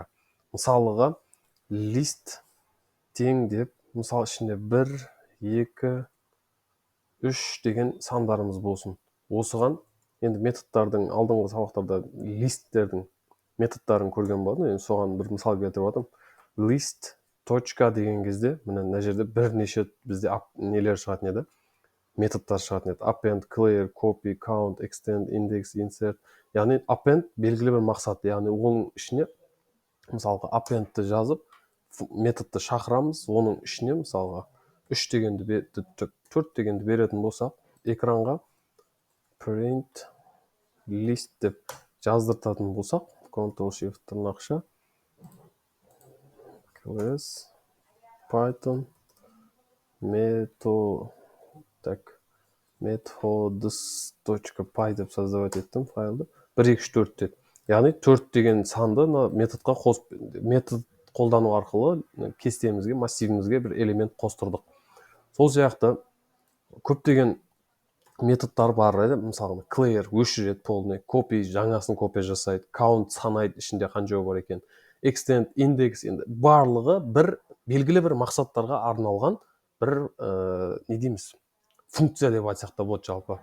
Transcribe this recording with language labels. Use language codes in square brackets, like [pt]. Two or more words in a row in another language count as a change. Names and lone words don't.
[kk] Мысалыға list тең деп, мысал ішінде 1, 2, 3 деген сандарымыз болсын. Осыған енді методтардың алдыңғы сабақтарда листтердің методтарын көрген болдым. Енді соған бір мысал келтіріп жатырмын. List точка деген кезде, мына жерде бірнеше бізде нелер шығатын еді, методтар шығатын еді. Append, clear, copy, count, extend, index, insert. Яғни append белгілі бір мақсат. Яғни оның ішіне мысалға appendті жазып, методты шақырамыз, оның ішіне мысалға 3 дегенді 4 дегенді беретін болсақ, экранға print list деп жаздыртатын болсақ, Ctrl+Shift тырнақша class python methods.py деп создавать еттім файлды. 1, 2, 3, 4 деді. Яғни 4 деген санды методқа метод қолдану арқылы кестемізге, массивімізге бір элемент қостырдық. Сол сияқты көптеген методтар бар еді. Мысалы, clear өшіреді полный, copy жаңасын копия жасайды, count санайды ішінде қанша бар екен, extend, index, енді барлығы бір белгілі бір мақсаттарға арналған бір не дейміз, функция деп айтсақ та болады жалпы.